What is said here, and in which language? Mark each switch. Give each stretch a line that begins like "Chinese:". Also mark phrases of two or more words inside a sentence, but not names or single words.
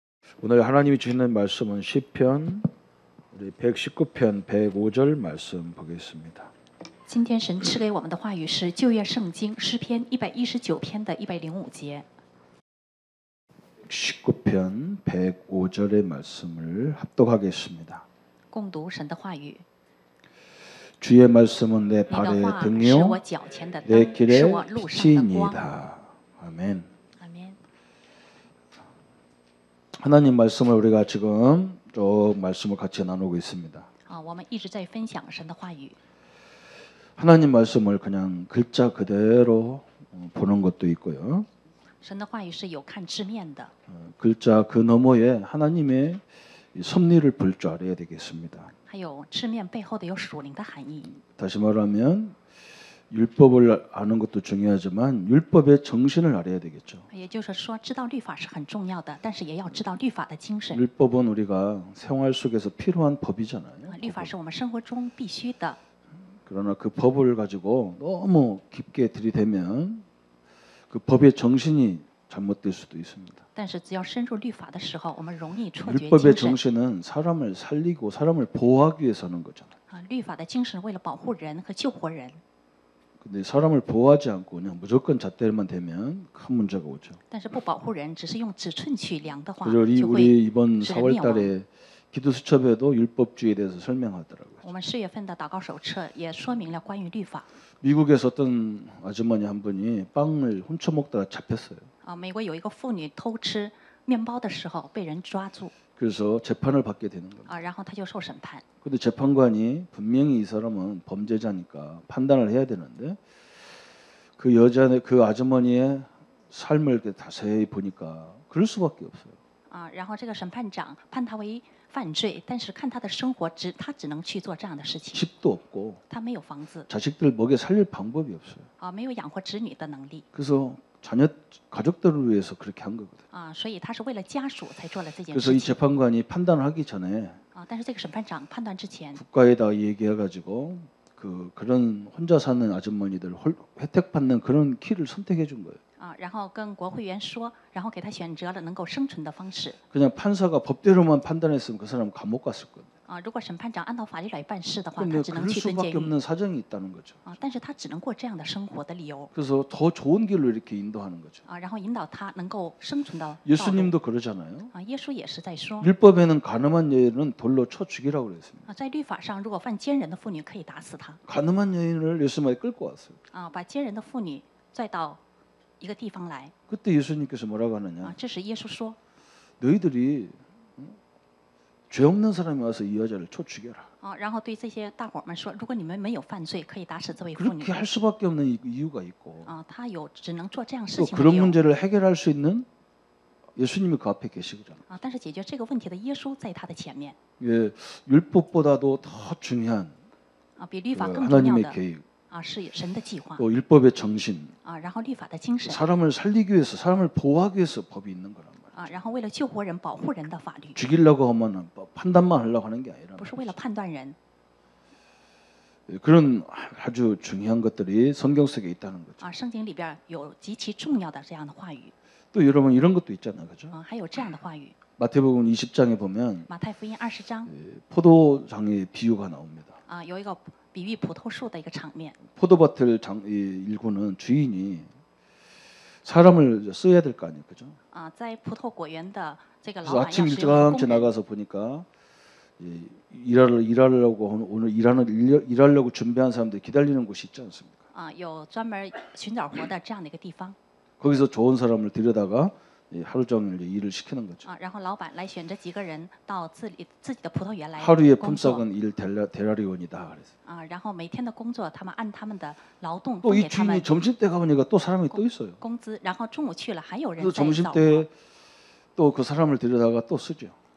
Korean: 오늘 하나님이 주시는 말씀은 시편 119편 105절 말씀 보겠습니다.
Chinese: 今天神赐给我们的话语是旧约圣经诗篇119篇的105节。
Korean: 19편 105절의 말씀을 합독하겠습니다.
Chinese: 共读神的话语。
Korean: 주의 말씀은 내
Chinese: 你的
Korean: 발의
Chinese: 话是
Korean: 등이요
Chinese: 我脚前的
Korean: 내
Chinese: 灯，是
Korean: 길의
Chinese: 我路上的光。
Korean: 빛이니이다. 아멘.
Chinese: 阿们。
Korean: 하나님 말씀을 우리가 지금 쭉 말씀을 같이 나누고 있습니다.
Chinese: 我们一直在分享神的话语。
Korean: 하나님 말씀을 그냥 글자 그대로 보는 것도 있고요.
Chinese: 神的话语是有看字面的，
Korean: 글자 그 너머에 하나님의 이 섭리를 볼 줄 알아야 되겠습니다.
Chinese: 还有字面背后的有属灵的含义。
Korean: 다시 말하면 율법을 아는 것도 중요하지만 율법의 정신을 알아야 되겠죠.
Chinese: 也就是说，知道律法是很重要的，但是也要知道律法的精神。
Korean: 율법은 우리가 생활 속에서 필요한 법이잖아요.
Chinese: 律法是我们生活中必须的，
Korean: 그러나 그 법을 가지고 너무 깊게 들이대면 그 법의 정신이 잘못될 수도 있습니다.
Chinese: 但是只要深入律法的时候，我们容易错觉
Korean: 율법의
Chinese: 精神。
Korean: 정신은 사람을 살리고 사람을 보호하기 위해서 하는 거잖아요.
Chinese: 律法的精神为了保护人和救活人，
Korean: 근데 사람을 보호하지 않고 그냥 무조건 잣대만 대면 큰 문제가 오죠.
Chinese: 但是不保护人，只是用尺寸取量的话，
Korean: 그래서 우리
Chinese: 就会
Korean: 이번
Chinese: 使人灭
Korean: 4월
Chinese: 亡。
Korean: 달에 기도 수첩에도 율법주의에 대해서 설명하더라고요.
Chinese: 我们4月份的祷告手册也说明了关于律法。
Korean: 미국에서 어떤 아주머니 한 분이 빵을 훔쳐 먹다가 잡혔어요.
Chinese: 美国有一个妇女偷吃面包的时候被人抓住，
Korean: 그래서 재판을 받게 되는 겁니다.
Chinese: 然后她就受审判。
Korean: 근데 재판관이 분명히 이 사람은 범죄자니까 판단을 해야 되는데 그 그 아주머니의 삶을 이렇게 자세히 보니까 그럴 수밖에 없어요.
Chinese: 然后这个审判长判他为犯罪，但是看他的生活，他只能去做这样的事情。
Korean: 집도 없고
Chinese: 他没有房子，
Korean: 자식들 먹여 살릴 방법이 없어요.
Chinese: 没有养活子女的能力，
Korean: 그래서 가족들을 위해서 그렇게 한 거거든요.
Chinese: 所以他是为了家属才做了这件
Korean: 그래서
Chinese: 事
Korean: 이
Chinese: 情。
Korean: 재판관이 판단을 하기 전에
Chinese: 但是这个审判长判断之前，
Korean: 국가에다 얘기해가지고 그런 혼자 사는 아주머니들 혜택 받는 그런 길을 선택해 준 거예요.
Chinese: 然后跟国会议员说，然后给他选择了能够生存的方式。
Korean: 그냥 판사가 법대로만 판단했으면 그 사람 감옥 갔을 거예요.
Chinese: 如果审判长按照法律来办事的话，他
Korean: 근데
Chinese: 只能
Korean: 그럴
Chinese: 去蹲监
Korean: 수밖에
Chinese: 狱。
Korean: 없는 사정이 있다는 거죠.
Chinese: 但是他只能过这样的生活的理由。
Korean: 그래서 더 좋은 길로 이렇게 인도하는 거죠.
Chinese: 然后引导他能够生存到道路。
Korean: 예수님도 그러잖아요.
Chinese: 耶稣也是在说，
Korean: 율법에는 가늠한 여인은 돌로 쳐 죽이라고 그랬습니다.
Chinese: 在律法上，如果犯奸人的妇女可以打死他。
Korean: 가늠한 여인을 예수님이 끌고 왔어요.
Chinese: 把奸人的妇女拽到一个地方来。
Korean: 그때 예수님께서 뭐라고 하느냐?
Chinese: 这时耶稣说，
Korean: 너희들이 죄 없는 사람이 와서 이 여자를 쳐 죽여라.
Chinese: 然后对这些大伙们说，如果你们没有犯罪，可以打死这位妇女。
Korean: 그렇게 할 수밖에 없는 이유가 있고
Chinese: 他有只能做这样事
Korean: 또
Chinese: 情的
Korean: 그런
Chinese: 理由。
Korean: 문제를 해결할 수 있는 예수님이 그 앞에 계시잖아요.
Chinese: 但是解决这个问题的耶稣在他的前面。
Korean: 예, 율법보다도 더 중요한
Chinese: 比律法
Korean: 그
Chinese: 更重要
Korean: 하나님의
Chinese: 的
Korean: 계획,
Chinese: 是神的计划。
Korean: 또 율법의 정신,
Chinese: 然后律法的精神。
Korean: 사람을 살리기 위해서, 사람을 보호하기 위해서 법이 있는 거란 말이에요.
Chinese: 然后为了救活人、保护人的法律，
Korean: 죽이려고 하면 판단만 하려고 하는 게 아니라
Chinese: 不是为了判断人。
Korean: 그런 아주 중요한 것들이 성경 속에 있다는 거죠.
Chinese: 圣经里边有极其重要的这样的话语。
Korean: 또 여러분 이런 것도 있잖아요, 그죠?
Chinese: 还有这样的话语。
Korean: 마태복음 20장에 보면
Chinese: 马太福音20章
Korean: 포도장의 비유가 나옵니다.
Chinese: 有一个比喻葡萄树的一个场面。
Korean: 포도밭을 일구는 주인이 사람을 써야 될 거 아니에요, 그죠?
Chinese: 在葡萄果园的这个老
Korean: 그래서
Chinese: 板
Korean: 아침
Chinese: 要使用的
Korean: 일찍
Chinese: 工人。
Korean: 나가서 보니까 일하려고 오늘 일하려고 준비한 사람들 기다리는 곳이 있지 않습니까?
Chinese: 有专门寻找活的这样的一个地方。
Korean: 거기서 좋은 사람을 들여다가 하루 종일 일을 시키는 거죠.
Chinese: 然后老板来选择几个人到自己的葡萄园来
Korean: 하루의
Chinese: 工作。
Korean: 품삯은 일 데라리온이다 그래서.
Chinese: 然后每天的工作，他们按他们的劳动
Korean: 또
Chinese: 分
Korean: 이
Chinese: 给他们
Korean: 주인이 점심 때 가보니까 또 사람이 또 있어요.
Chinese: 工资，然后中午去了还有人
Korean: 그래서
Chinese: 在
Korean: 점심
Chinese: 扫
Korean: 때 또 그 사람을 들여다가 또 쓰죠.